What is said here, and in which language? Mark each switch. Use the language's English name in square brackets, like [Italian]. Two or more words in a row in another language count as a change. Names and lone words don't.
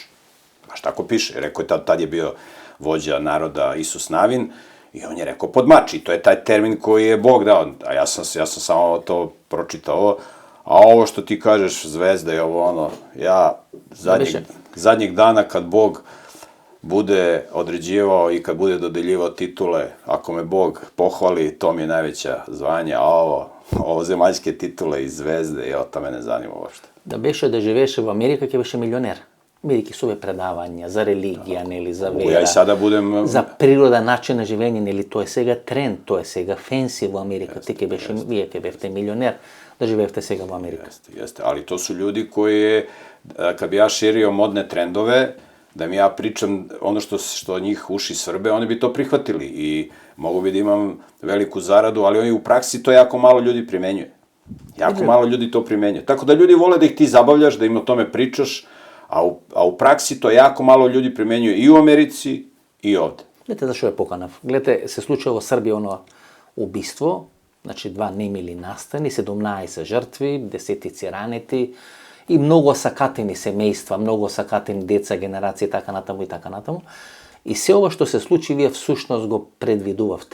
[Serbian] Baš tako piše, rekao je tad je bio vođa naroda Isus Navin i on je rekao pod mač i to je taj termin koji je Bog dao, a ja sam samo to pročitao, a ovo što ti kažeš zvezda i ovo ono, ja zadnjeg dana kad Bog bude određivao i kad bude dodeljivao titule, ako me Bog pohvali, to mi je najveća zvanja, a ovo zemaljske titule i zvezde, to me ne zanima uopšte. [Macedonian] Да беше да живееше во Америка, ќе беше милионер. Америки со предавања за религија, нели, за вера. [Serbian] Ja i sada budem... [Macedonian] За природа, начин на живење, нели, тоа е сега тренд, тоа е сега фенси во Америка. Ти вие ќе бевте милионер, да живеевте сега во Америка. [Serbian] Jeste, ali to su ljudi koji, kad bi ja širio modne trendove, da mi ja pričam ono što njih uši svrbe, oni bi to prihvatili i mogu bi da imam veliku zaradu, ali oni u praksi to jako malo ljudi primenjuje. Jako malo ljudi to primenjuje. Tako da ljudi vole da ih ti zabavljaš, da im o tome pričaš, a u praksi to jako malo ljudi primenjuje i u Americi i ovde. [Macedonian] Гледате зашо ја поканав. Гледате, се случува во Србија оно убиство, значи 2 немили настани, 17 жртви, десетици ранети и многу сакатени семејства, многу сакатени деца, генерации, така натаму и така натаму. И се ова што се случи, вие всушност го предвидувавте.